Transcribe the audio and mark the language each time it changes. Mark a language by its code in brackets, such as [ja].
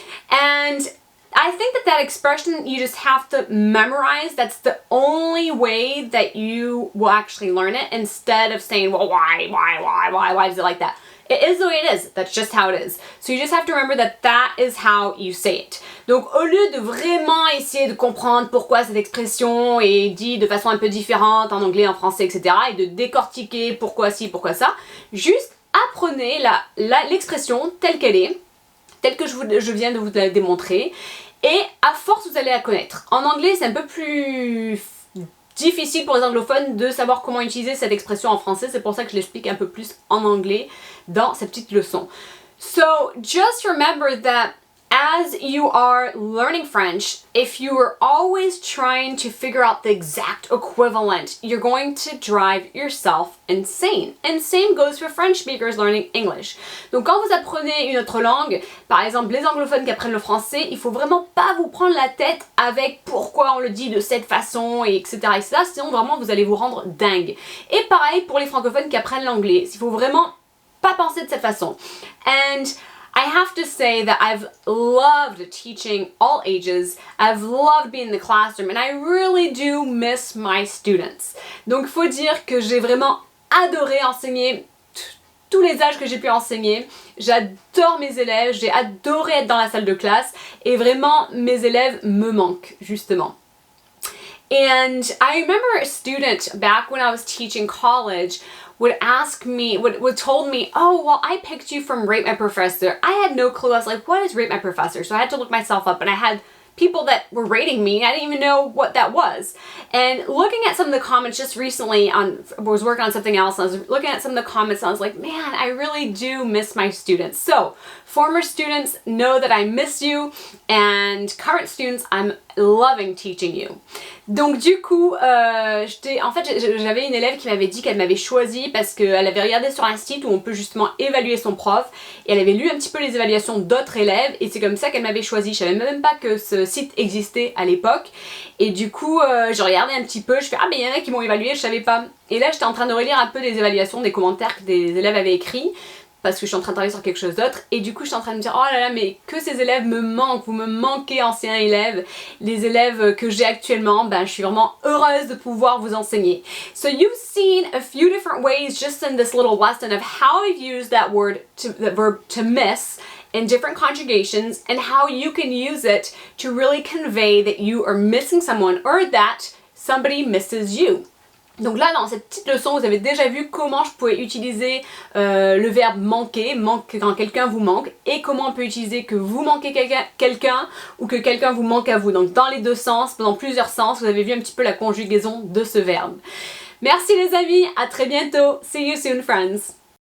[en] And I think that expression you just have to memorize. That's the only way that you will actually learn it, instead of saying, well, why is it like that? It is the way it is. That's just how it is. So you just have to remember that is how you say it. [fr] Donc au lieu de vraiment essayer de comprendre pourquoi cette expression est dite de façon un peu différente en anglais, en français, etc., et de décortiquer pourquoi ci, pourquoi ça, juste apprenez l'expression telle qu'elle est, telle que je viens de vous la démontrer. Et à force, vous allez la connaître. En anglais, c'est un peu plus difficile pour les anglophones de savoir comment utiliser cette expression en français. C'est pour ça que je l'explique un peu plus en anglais dans cette petite leçon. [en] So, just remember that as you are learning French, if you are always trying to figure out the exact equivalent, you're going to drive yourself insane. And same goes for French speakers learning English. [fr] Donc quand vous apprenez une autre langue, par exemple les anglophones qui apprennent le français, il faut vraiment pas vous prendre la tête avec pourquoi on le dit de cette façon, et etc., etc. Sinon vraiment vous allez vous rendre dingue. Et pareil pour les francophones qui apprennent l'anglais, il faut vraiment pas penser de cette façon. [en] And I have to say that I've loved teaching all ages. I've loved being in the classroom, and I really do miss my students. [fr] Donc, faut dire que j'ai vraiment adoré enseigner tous les âges que j'ai pu enseigner. J'adore mes élèves, j'ai adoré être dans la salle de classe, et vraiment, mes élèves me manquent, justement. [en] And I remember a student back when I was teaching college would told me, oh, well, I picked you from Rate My Professor. I had no clue. I was like, what is Rate My Professor? So I had to look myself up, and I had people that were rating me. I didn't even know what that was. And looking at some of the comments just recently I was working on something else, and I was looking at some of the comments and I was like, man, I really do miss my students. So, former students, know that I miss you, and current students, I'm loving teaching you. [fr] Donc du coup, j'avais une élève qui m'avait dit qu'elle m'avait choisi parce qu'elle avait regardé sur un site où on peut justement évaluer son prof, et elle avait lu un petit peu les évaluations d'autres élèves, et c'est comme ça qu'elle m'avait choisi. Je savais même pas que ce site existait à l'époque, et du coup je regardais un petit peu, je fais ah mais il y en a qui m'ont évalué, je savais pas. Et là j'étais en train de relire un peu des évaluations, des commentaires que des élèves avaient écrits, parce que je suis en train de travailler sur quelque chose d'autre, et du coup je suis en train de me dire oh là là, mais que ces élèves me manquent, vous me manquez anciens élèves. Les élèves que j'ai actuellement, je suis vraiment heureuse de pouvoir vous enseigner. [en] So you've seen a few different ways just in this little lesson of how I've used that verb to miss in different conjugations, and how you can use it to really convey that you are missing someone or that somebody misses you. [fr] Donc là, dans cette petite leçon, vous avez déjà vu comment je pouvais utiliser le verbe manquer, quand quelqu'un vous manque, et comment on peut utiliser que vous manquez quelqu'un ou que quelqu'un vous manque à vous. Donc dans les deux sens, dans plusieurs sens, vous avez vu un petit peu la conjugaison de ce verbe. Merci les amis, à très bientôt. [en] See you soon, friends.